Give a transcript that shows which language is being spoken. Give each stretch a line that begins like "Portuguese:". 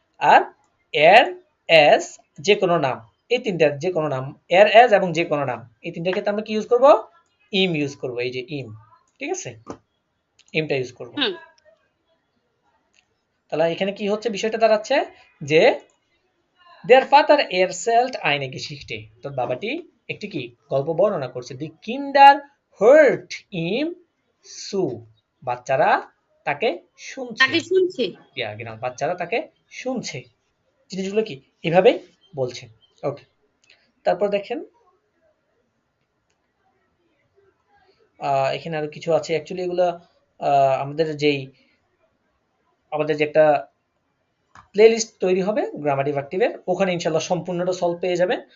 Bangla: আর এর, এস, যে কোনো নাম, এই তিনটার যে কোনো নাম, এর, এস এবং যে কোনো নাম, এই তিনটার ক্ষেত্রে আমরা কি ইউজ করব? ইম ইউজ করব, এই যে ইম। ঠিক আছে, ইমটা ইউজ করব। হুম, তাহলে এখানে কি হচ্ছে, বিষয়টা দাঁড়াচ্ছে যে
German: Der Vater erzählt eine Geschichte,
Bangla: তোর বাবাটি একটি কি গল্প বর্ণনা করছে।
German: Die Kinder hört ihm zu,
Bangla: বাচ্চারা তাকে শুনছে। তাকে শুনছে। ইয়া genau, বাচ্চারা তাকে শুনছে। জিনিসগুলো কি এভাবে বলছে। ওকে, তারপর দেখেন এখানে আরো কিছু আছে। অ্যাকচুয়ালি এগুলো আমাদের যে একটা প্লেলিস্ট তৈরি হবে গ্রামাটিভ অ্যাক্টিভের, ওখানে ইনশাল্লাহ সম্পূর্ণটা সলভ পেয়ে যাবেন।